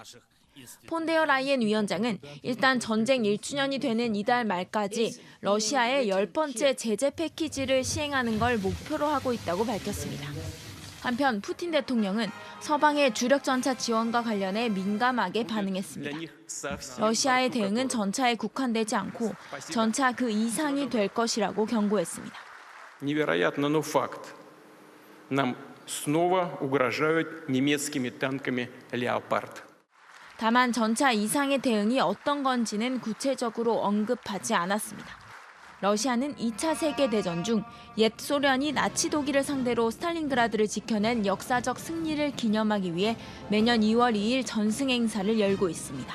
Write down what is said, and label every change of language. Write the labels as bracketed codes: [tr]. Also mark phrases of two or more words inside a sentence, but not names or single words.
[ko] 폰데어 라이엔 위원장은 일단 전쟁 1주년이 되는 이달 말까지 러시아의 10번째 제재 패키지를 시행하는 걸 목표로 하고 있다고 밝혔습니다. 한편 푸틴 대통령은 서방의 주력 전차 지원과 관련해 민감하게 반응했습니다. 러시아의 대응은 전차에 국한되지 않고 전차 그 이상이 될 것이라고 경고했습니다. [ru] Невероятно, но факт. Нам снова угрожают немецкими танками «Леопард». [ko] 다만 전차 이상의 대응이 어떤 건지는 구체적으로 언급하지 않았습니다. 러시아는 2차 세계대전 중 옛 소련이 나치 독일을 상대로 스탈린그라드를 지켜낸 역사적 승리를 기념하기 위해 매년 2월 2일 전승 행사를 열고 있습니다.